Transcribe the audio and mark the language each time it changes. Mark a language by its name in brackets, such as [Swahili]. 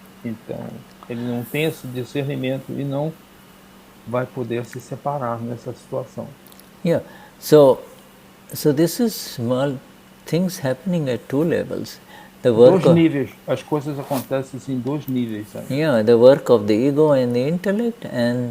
[Portuguese] Então, ele não tem esse discernimento e não vai poder se separar nessa situação. [English] Yeah. So this is things happening at two levels. The work [Portuguese] dois níveis, as coisas acontecem em dois níveis. Sabe? [English] Yeah, the work of the ego and the intellect, and